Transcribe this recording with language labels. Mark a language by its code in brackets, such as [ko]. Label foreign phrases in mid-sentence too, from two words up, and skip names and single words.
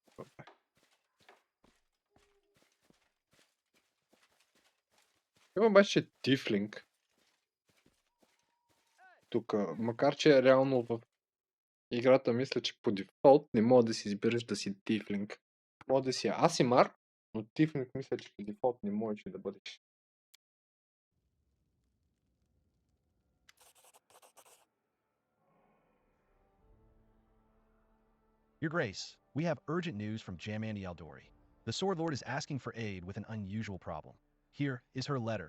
[bg] Има обаче Тифлинг. Тук, макар че реално в играта мисля, че по дефолт не мога да си избереш да си Тифлинг. Мога да си Асимар, но Тифлинг мисля, че по дефолт не можеш да бъдеш. [en] Your Grace, we have urgent news from Jamandi Aldori. The Sword Lord is asking for aid with an unusual problem. Here is her letter.